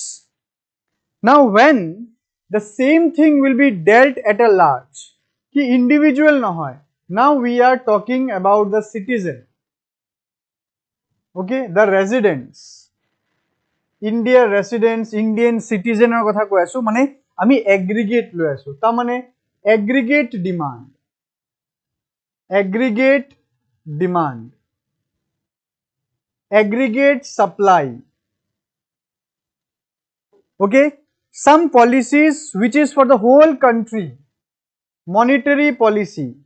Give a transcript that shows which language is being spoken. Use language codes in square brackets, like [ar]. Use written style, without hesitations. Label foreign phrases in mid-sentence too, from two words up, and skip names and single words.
[en] Now when the same thing will be dealt at a large, [nag] ki individual na hoy, [en] now we are talking about the citizen, okay, the residents, India residents, Indian citizen or [nag] kotha koi asu, mane ami aggregate loi asu, ta mane [en] aggregate demand, aggregate supply, okay. Some policies which is for the whole country, monetary policy.